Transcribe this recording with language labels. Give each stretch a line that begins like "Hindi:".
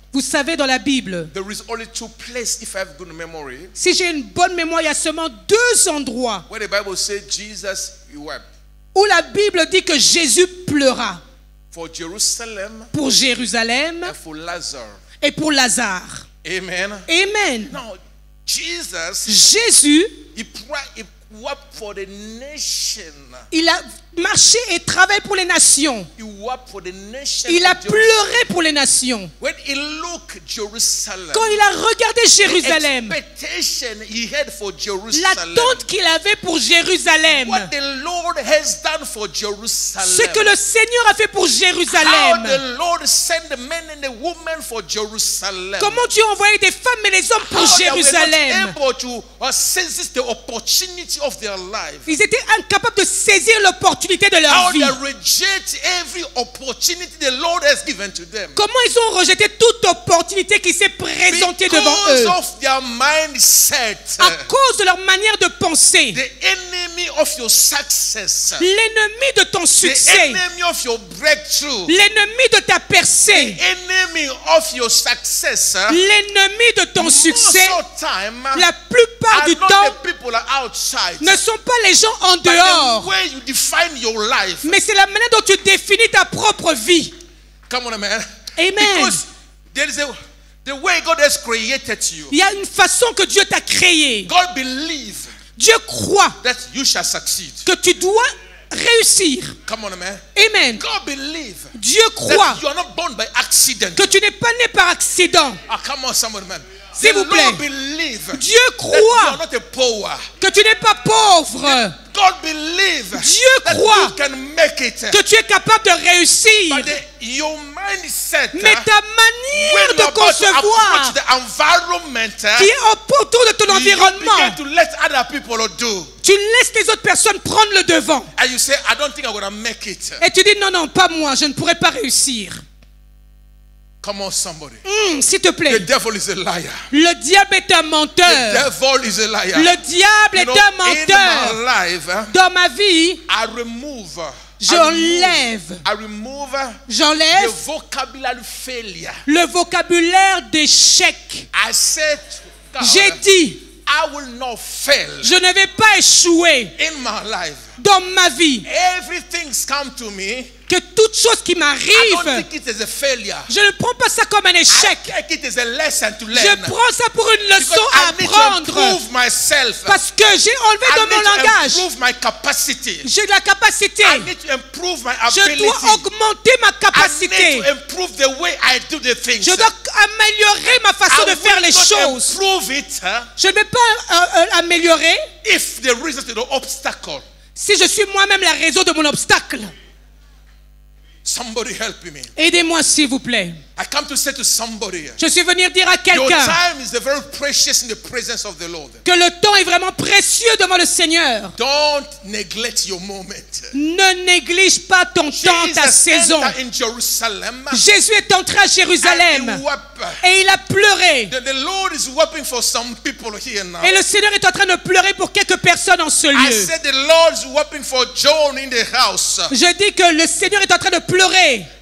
French: Vous savez, dans la Bible,
English: there is only two places, if I have good memory,
French: si j'ai une bonne mémoire, il y a seulement 2 endroits
English: where the Bible says Jesus he wept.
French: où la Bible dit que Jésus pleura.
English: For Jerusalem
French: Pour Jérusalem
English: and for Lazarus.
French: et pour Lazare.
English: Amen.
French: Amen.
English: Now, Jesus,
French: Jésus,
English: he wept for the nation.
French: il a marché et travaillé pour les nations.
English: He wept for the nation.
French: Il a
English: of Jerusalem.
French: pleuré pour les nations.
English: When he looked Jerusalem,
French: Quand il a regardé Jérusalem,
English: expectation he had for Jerusalem,
French: l'attente qu'il avait pour Jérusalem,
English: what the Lord has done for Jerusalem,
French: ce que le Seigneur a fait pour
English: how
French: Jérusalem,
English: the Lord sent the men and the women for Jerusalem,
French: comment Dieu a envoyé des femmes et les hommes pour
English: how they were
French: Jérusalem.
English: not able to seize the opportunity of their life,
French: Ils étaient incapables de saisir l'opportunité de leur
English: how
French: vie.
English: they reject every opportunity the Lord has given to them.
French: Comment ils ont rejeté toute opportunité qui s'est présentée devant eux.
English: Because of their mindset,
French: À cause de leur manière de penser.
English: the enemy of your success,
French: L'ennemi de ton
English: the
French: succès.
English: enemy of your breakthrough,
French: L'ennemi de ta
English: the
French: percée.
English: enemy of your success,
French: L'ennemi de ton
English: most
French: succès.
English: of time
French: La plupart
English: are
French: du
English: not
French: temps
English: the people are outside,
French: ne sont pas les gens en
English: but the
French: dehors.
English: way you define your life.
French: Mais c'est la manière dont tu définis ta propre vie.
English: Come on, man.
French: Amen.
English: Because there is the way God has created you.
French: Il y a une façon que Dieu t'a créé.
English: God believes
French: Dieu croit
English: that you shall succeed.
French: que tu dois réussir.
English: Come on, man.
French: Amen.
English: God believes
French: Dieu croit
English: that you are not born by accident.
French: que tu n'es pas né par accident.
English: Ah, come on, someone, man.
French: S'il
English: The
French: vous plaît.
English: Lord believes
French: Dieu
English: that you are
French: croit
English: not a poor.
French: que tu n'es pas pauvre.
English: God believes
French: Dieu
English: that
French: croit
English: you can make it.
French: que tu es capable de réussir.
English: But your mindset,
French: Mais ta manière
English: when
French: de
English: you're about to
French: concevoir
English: approach the environment,
French: qui est autour de ton
English: you
French: environnement,
English: begin to let other people do.
French: tu laisses les autres personnes prendre le devant.
English: And you say, I don't think I'm going to make it.
French: Et tu dis non, non, pas moi, je ne pourrai pas réussir.
English: Come on, somebody.
French: S'il te
English: The
French: plaît,
English: devil is a liar.
French: le diable est un
English: The
French: menteur.
English: devil is a liar.
French: Le diable
English: You
French: est
English: know,
French: un
English: in
French: menteur.
English: my life,
French: Dans ma vie, j'enlève j'enlève
English: the vocabulary failure.
French: le vocabulaire d'échec.
English: I said,
French: J'ai dit,
English: I will not fail
French: je ne vais pas échouer
English: in my life.
French: dans ma vie.
English: Everything's come to me.
French: Que toute chose qui
English: I don't
French: m'arrive,
English: think it is a failure.
French: je ne prends pas ça comme un
English: I
French: échec.
English: take it as a lesson to
French: Je
English: learn.
French: prends ça pour une leçon
English: Because
French: à
English: I need to
French: apprendre.
English: improve myself.
French: Parce que j'ai enlevé
English: I
French: dans mon
English: need to
French: langage.
English: improve my capacity.
French: J'ai de la capacité.
English: I need to improve my
French: Je
English: ability.
French: dois augmenter ma
English: I need
French: capacité.
English: to improve the way I do the things.
French: Je dois améliorer ma façon
English: I
French: de faire
English: will
French: les
English: not
French: choses.
English: improve it
French: Je ne vais pas améliorer
English: if the reason to the obstacle.
French: si je suis moi-même la raison de mon obstacle.
English: Somebody help me.
French: Aidez-moi s'il vous plaît.
English: I come to say to somebody,
French: Je suis venu dire à
English: your
French: quelqu'un
English: time is very precious in the presence of the Lord.
French: que le temps est vraiment précieux devant le Seigneur.
English: Don't neglect your moment.
French: Ne néglige pas ton temps, ta
English: Jesus
French: saison.
English: entered in Jerusalem.
French: Jésus est entré à
English: And he
French: Jérusalem
English: wept.
French: et il a pleuré.
English: The Lord is weeping for some people here now.
French: Et le Seigneur est en train de pleurer pour quelques personnes en ce
English: I
French: lieu.
English: said the Lord is weeping for John in the house.
French: Je dis que le Seigneur est en train de pleurer.